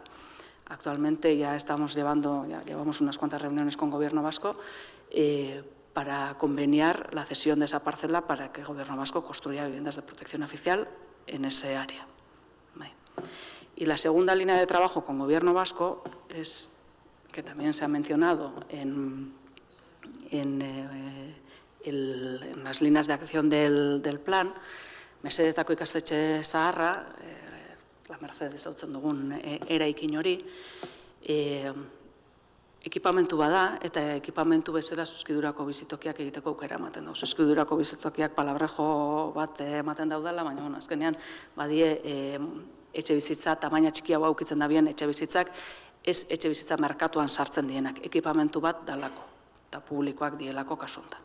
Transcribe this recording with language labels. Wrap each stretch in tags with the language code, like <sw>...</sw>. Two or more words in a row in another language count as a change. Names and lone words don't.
<es>Actualmente llevamos unas cuantas reuniones con el Gobierno vasco para conveniar la cesión de esa parcela para que el Gobierno vasco construya viviendas de protección oficial en ese área. Y la segunda línea de trabajo con Gobierno vasco es, que también se ha mencionado en las líneas de acción del plan,</es> <eu>mesedetako ikastetxe zaharra,</eu> <es>la Mercedes</es> <eu>hautzen dugun eraikin hori, ekipamentu bada, eta ekipamentu bezala zuzkidurako bizitokiak egiteko aukera ematen dugu. Zuzkidurako bizitokiak palabrejo bat ematen daudela, baina azkenean badie etxe bizitza, tamaina txikiago aukitzen dabien etxe bizitzak, ez etxe bizitza merkatuan sartzen dienak, ekipamentu bat dalako, eta publikoak dielako kasuntan.</eu>